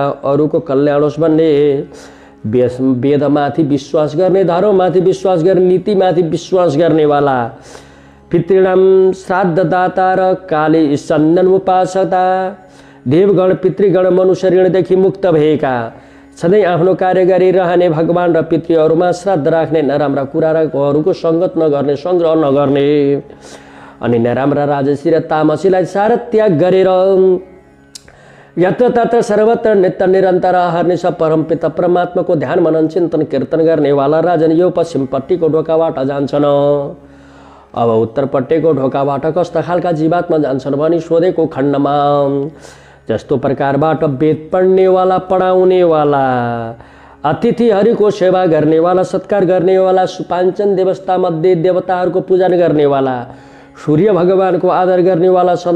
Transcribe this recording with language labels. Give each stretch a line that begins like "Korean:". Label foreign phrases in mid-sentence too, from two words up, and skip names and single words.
Nepali: अरूको कल्याण होस् भन्ने, वेदमाथि विश्वास गर्ने, धर्ममाथि विश्वास गर्ने, नीतिमाथि विश्वास गर्नेवाला,
Sanskrit: पितृणाम श्राद्धदाता
Nepali: र काली चन्दन उपासकता, देवगण पितृगण मनुष्य ऋणदेखि मुक्त भएका, सधैँ आफ्नो कार्य गरिरहने, भगवान र पितृहरूमा श्राद्ध राख्ने, नराम्रा कुराहरूको सङ्गत नगर्ने, सङ्ग्रह नगर्ने अनि नराम्रा राजसी र तामसीलाई सारा त्याग गरेर
Sanskrit: यत्र तत्र सर्वत्र नित्य निरन्तर अहर्निश
Nepali: परमपिता परमात्माको ध्यान मनन चिन्तन कीर्तन गर्नेवाला राजन यो पश्चिमपट्टिको ढोकाबाट जान्छन्। अब उत्तरपट्टिको ढोकाबाट कस्ता खालका जीवात्मा जान्छन् भनी सोधेको खण्डमा जस्तो प्रकारबाट वेद पढ्नेवाला, पढाउनेवाला, अतिथिहरूको सेवा गर्नेवाला, सत्कार गर्नेवाला, सुपाञ्चन देवस्थामध्ये देवताहरूको पूजन गर्नेवाला, सूर्य भगवानको आदर गर्नेवाला, सधैँ